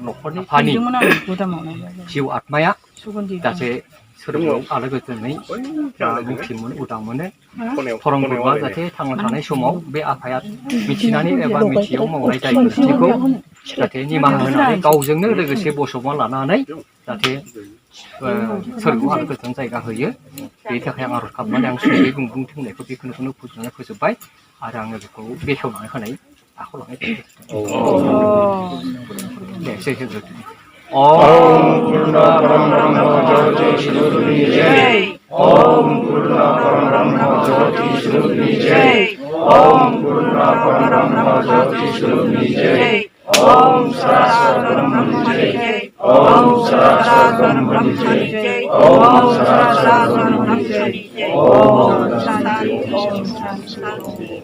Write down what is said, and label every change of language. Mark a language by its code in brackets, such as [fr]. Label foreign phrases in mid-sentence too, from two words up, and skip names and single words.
[brx] न'खरनि फानि जिउ आत्माया जाहाथे सोरगोआव आलो गोजोनै मुक्ति मोनो उदां मोनो धरम गुरुआ जाहाथे थांना थानाय समाव बे आफाया मिथिनानै एबा मिथियाव मावनाय दाय गोरोन्थिखौ जाहाथे निमाहा होनानै गावजोंनो लोगोसे बसबना लानानै जाहाथे सोरगोआव आलो गोजोन जायगा होयो बेनि थाखाय आं आरज खालामनानै आं सुंद'यै बुंथिं होनायखौ बेखौनो फोजोबनानै फोजोबबाय आरो आङो बेखौ बेखेवनानै होनाय आखायाव लानाय जायो [hi] दे जय हिन्द ओम पूर्ण ब्रह्म ज्योति स्वरूपी जय ओम पूर्ण ब्रह्म ज्योति स्वरूपी जय ओम पूर्ण ब्रह्म ज्योति स्वरूपी जय ओम शाश्वत ब्रह्म जय ओम शाश्वत ब्रह्म जय ओम शाश्वत ब्रह्म जय ओम शांति ओम शांति